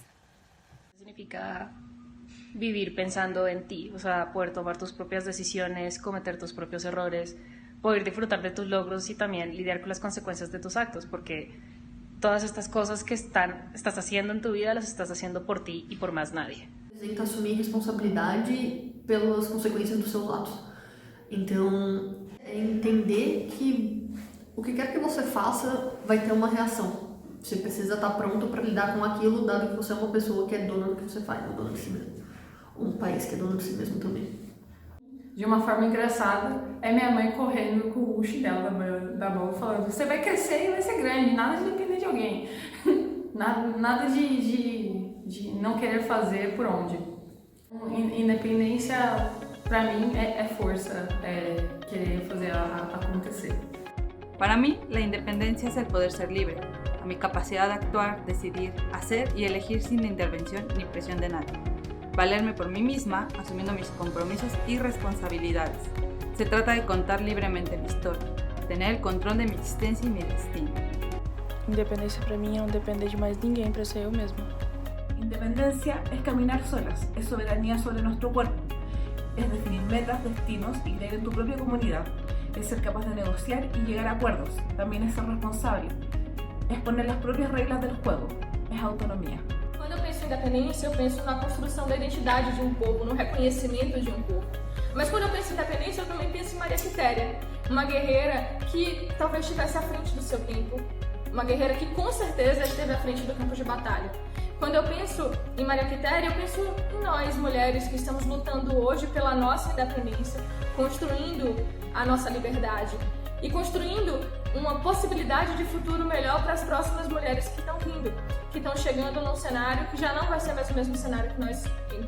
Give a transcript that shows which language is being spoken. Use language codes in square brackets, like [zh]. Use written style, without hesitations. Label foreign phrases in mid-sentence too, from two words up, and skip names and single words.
[es] Significa vivir pensando en ti, o sea, poder tomar tus propias decisiones, cometer tus propios errores, poder disfrutar de tus logros y también lidiar con las consecuencias de tus actos, porque todas estas cosas que estás haciendo en tu vida las estás haciendo por ti y por más nadie. [pt] Representa assumir responsabilidade pelas consequências dos seus atos. Então, é entender que o que quer que você faça vai ter uma reação. Você precisa estar pronto para lidar com aquilo, dado que você é uma pessoa que é dona do que você faz, não dona de si mesmo. Um país que é dono de si mesmo também. De uma forma engraçada, é minha mãe correndo com o Uchi dela da mão, falando: você vai crescer e vai ser grande, nada de depender de alguém. Nada de não querer fazer por onde. Independência, pra mim, é força, é querer fazer acontecer. [es] Para mí, la independencia es el poder ser libre, a mi capacidad de actuar, decidir, hacer y elegir sin intervención ni presión de nadie. Valerme por mí misma, asumiendo mis compromisos y responsabilidades. Se trata de contar libremente mi historia, tener el control de mi [pt] existência e [es] mi destino. [pt] Independência para mim é não depender de mais ninguém para ser eu mesma. [es] Independencia es caminar solas, es soberanía sobre nuestro cuerpo, es definir metas, destinos y creer en tu propia comunidad, es ser capaz de negociar y llegar a acuerdos, también es ser responsable, es poner las propias reglas del juego, es autonomía. [pt] Quando eu penso em independência, eu penso na construção da identidade de um povo, no reconhecimento de um povo. Mas quando eu penso em independência, eu também penso em Maria Quitéria, uma guerreira que talvez estivesse à frente do seu tempo, uma guerreira que com certeza esteve à frente do campo de batalha. Quando eu penso em Maria Quitéria, eu penso em nós, mulheres, que estamos lutando hoje pela nossa independência, construindo a nossa liberdade e construindo uma possibilidade de futuro melhor para as próximas mulheres que estão vindo, que estão chegando num cenário que já não vai ser mais o mesmo cenário que nós encontramos.